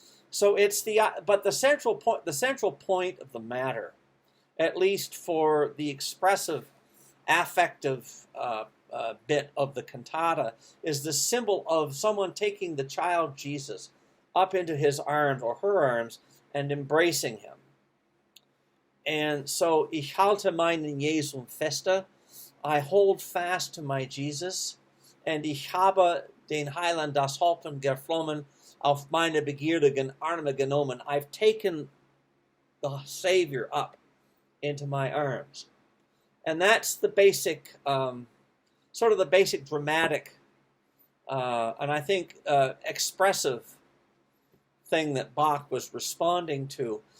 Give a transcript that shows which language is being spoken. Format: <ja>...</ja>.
<en>So it's the central point of the matter, at least for the expressive, affective bit of the cantata, is the symbol of someone taking the child Jesus up into his arms or her arms and embracing him. And so,</en> <de>ich halte meinen Jesum feste,</de> <en>I hold fast to my Jesus, and</en> <de>ich habe den Heiland, das Hoffen geflohen, auf meine begierigen Arme genommen.</de> <en>I've taken the Savior up into my arms. And that's the basic, sort of the basic dramatic, and I think expressive thing that Bach was responding to.</en>